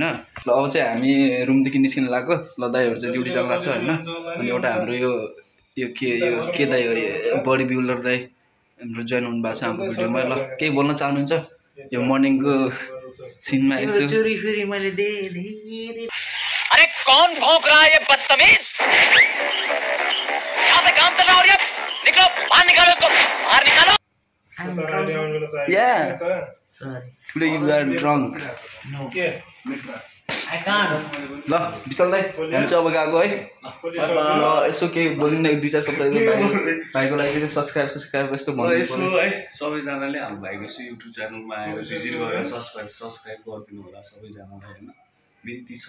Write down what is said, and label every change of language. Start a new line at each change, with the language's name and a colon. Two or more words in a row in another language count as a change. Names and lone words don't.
Nepali: ल अब चाहिँ हामी रुमदेखि निस्किन लाग्यो। ल दाइहरू चाहिँ ड्युटी जानु लाग्छ होइन। अनि एउटा हाम्रो यो के दाइ हो,
English: body builder
Nepali: दाइ हाम्रो जोइन हुनु भएको छ हाम्रो भिडियोमा। ल केही बोल्न चाहनुहुन्छ यो मर्निङको सिनमा? यसो
Hindi: अरे कौन भौंक रहा है ये बदतमीज? यहाँ पे काम चल रहा है और ये निकलो बाहर, निकालो इसको बाहर, निकालो।
English: Yeah. Today you are drunk. No. I can't.
Nepali: ल विशाल दाइ, हामी चाहिँ अब गएको है। ल यसो केही बोलिन्न, 2-4 शब्द भाइको लागि चाहिँ सब्सक्राइब यस्तो भन्नु पर्यो है। सबैजनाले हाम्रो भाइको युट्युब च्यानलमा आएर भिजिट गरेर सब्सक्राइब गरिदिनु होला सबैजनालाई होइन, बिन्ती छ